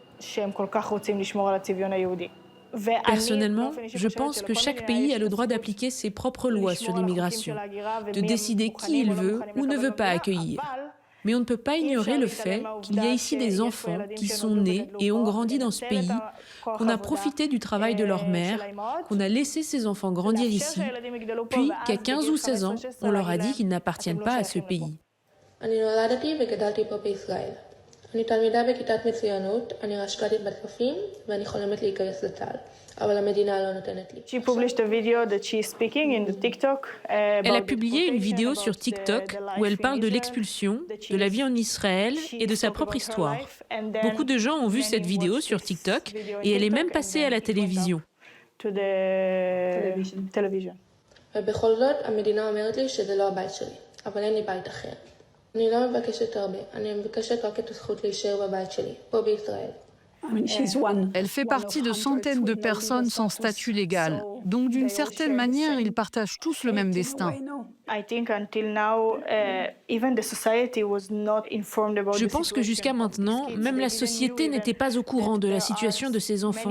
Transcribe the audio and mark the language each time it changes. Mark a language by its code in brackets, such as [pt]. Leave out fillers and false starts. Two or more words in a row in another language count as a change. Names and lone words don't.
[fr] Personnellement, je pense que chaque pays a le droit d'appliquer ses propres lois sur l'immigration, de décider qui il veut ou ne veut pas accueillir. Mais on ne peut pas ignorer le fait qu'il y a ici des enfants qui sont nés et ont grandi dans ce pays, qu'on a profité du travail de leur mère, qu'on a laissé ces enfants grandir ici, puis qu'à 15 ou 16 ans, on leur a dit qu'ils n'appartiennent pas à ce pays. [he] אני תלמידה בכיתת מצוינות, אני רשק"לית בת קפים ואני חולמת להיכנס לצה"ל. אבל המדינה לא נותנת לי. [fr] Elle a publié une vidéo sur TikTok où elle parle de l'expulsion, de la vie en Israël et de sa propre histoire. Beaucoup de gens ont vu cette vidéo sur TikTok et elle est même passée à la télévision. [he] ובכל זאת, המדינה אומרת לי שזה לא הבית שלי, אבל אין לי בית אחר. אני לא מבקשת הרבה, אני מבקשת רק את הזכות להישאר בבית שלי, פה בישראל. [fr] Elle fait partie de centaines de personnes sans statut légal. Donc d'une certaine manière, ils partagent tous le même destin. Je pense que jusqu'à maintenant, même la société n'était pas au courant de la situation de ces enfants.